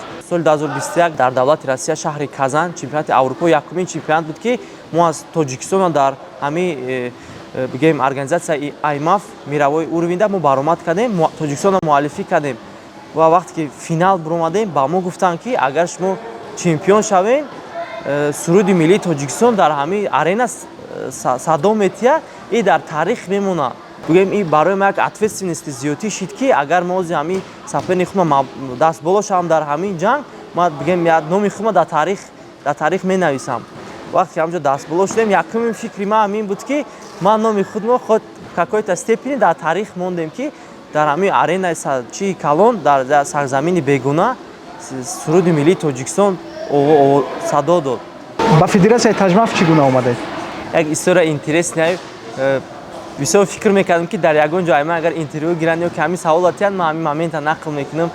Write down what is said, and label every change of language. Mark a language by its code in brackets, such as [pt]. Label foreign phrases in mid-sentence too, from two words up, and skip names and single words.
[tg] соли 2021 дар давлати Россия шаҳри Казан чемпионати Аврупо якумин чемпионат буд ки мо аз Тоҷикистон дар ҳамин бигем организатсияи IMAF [ru] мировой уровенда [tg] мо баромад кардем, Тоҷикистонро муаллифӣ кардем ва вақте ки финал биромадем ба мо гуфтанд ки агар шумо чемпион шавем, суруди миллии Тоҷикистон дар ҳамин арена садо метиҳад, ин дар таърих мемонад. Бигем ин барои ма як ответственности зиёдӣ шид ки агар мо ози ҳамин сафери худма даст боло шавам дар ҳамин ҷанг, ма бигем номи худма дар таърих менависам. Вақте ки ҳамҷо даст боло шудем, якумин фикри ман ҳамин буд ки ман номи худмо худ [ru] какой-то степени [tg] дар таърих мондем ки дар ҳамин аренаи чии калон дар сарзамини бегуна суруди миллии Тоҷикистон садо дод. ба федератсияи таҷмаф чӣ гуна омадед? [ru] Як история интересная. [tg] Бисёр фикр мекардам ки дар ягон ҷо ман агар интервю гиранд ё ки ҳамин саволо тиҳанд, ман ҳамин момента нақл мекунам.